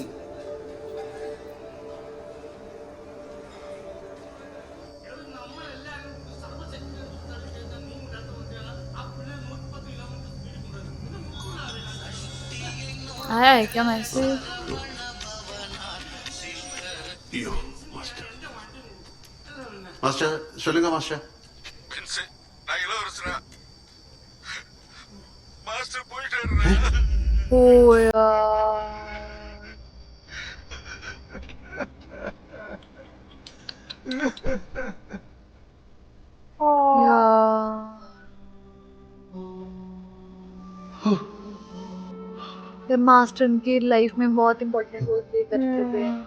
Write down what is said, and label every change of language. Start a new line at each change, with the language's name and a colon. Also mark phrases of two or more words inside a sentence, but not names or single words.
Hindi: आया है क्या मैसेज?
Malayalam: അയ്യോ, മാസ്റ്റർ.
Tamil: മാസ്റ്റർ, சொல்லுங்க മാസ്റ്റർ.
Hindi: ओ यार यार मास्टर की लाइफ में बहुत
English: important role play
Hindi: करते थे।